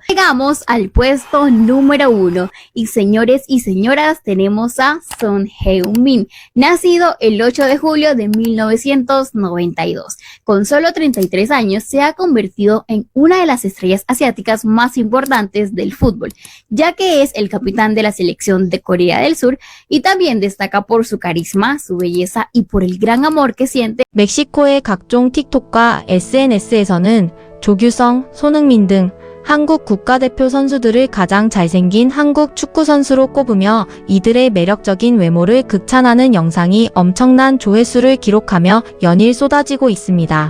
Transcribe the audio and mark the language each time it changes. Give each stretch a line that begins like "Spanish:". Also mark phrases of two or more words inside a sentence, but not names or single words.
Spanish: Llegamos al puesto número 1 y señores y señoras tenemos a Son Heung-min, nacido el 8 de julio de 1992. Con solo 33 años se ha convertido en una de las estrellas asiáticas más importantes del fútbol, ya que es el capitán de la selección de Corea del Sur y también destaca por su carisma, su belleza y por el gran amor que siente.
Korean: 멕시코의 각종 틱톡과 SNS에서는 조규성, 손흥민 등 한국 국가대표 선수들을 가장 잘생긴 한국 축구 선수로 꼽으며 이들의 매력적인 외모를 극찬하는 영상이 엄청난 조회수를 기록하며 연일 쏟아지고 있습니다.